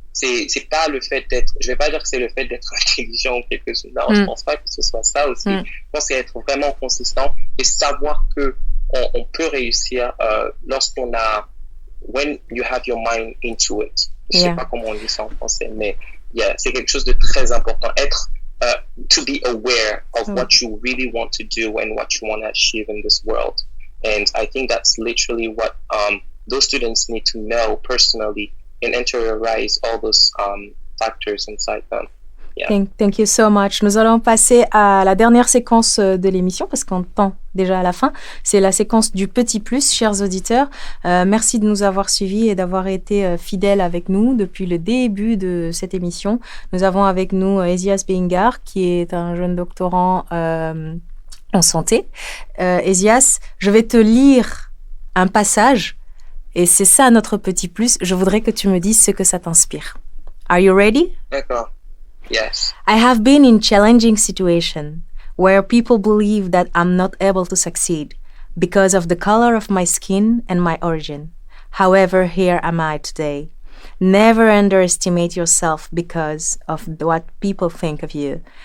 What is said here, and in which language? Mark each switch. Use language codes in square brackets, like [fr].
[fr] C'est pas le fait d'être, je vais pas dire que c'est le fait d'être intelligent ou quelque chose. Non, je pense pas que ce soit ça aussi. Je pense que c'est être vraiment consistant et savoir que on peut réussir lorsqu'on a, [en] when you have your mind into it. [fr] Je sais pas comment on dit ça en français, mais c'est quelque chose de très important. [en] Être, to be aware of what you really want to do and what you want to achieve in this world. And I think that's literally what those students need to know personally and interiorize all those factors inside them. Yeah. Thank you so much. [fr] Nous allons passer à la dernière séquence de l'émission parce qu'on tend déjà à la fin. C'est la séquence du petit plus, chers auditeurs. Merci de nous avoir suivis et d'avoir été fidèles avec nous depuis le début de cette émission. Nous avons avec nous Ezias Bengar, qui est un jeune doctorant en santé. Ezias, je vais te lire un passage et c'est ça notre petit plus. Je voudrais que tu me dises ce que ça t'inspire. [en] Are you ready? [fr] D'accord. Yes. [en] I have been in challenging situations where people believe that I'm not able to succeed because of the color of my skin and my origin. However, here am I today. Never underestimate yourself because of what people think of you.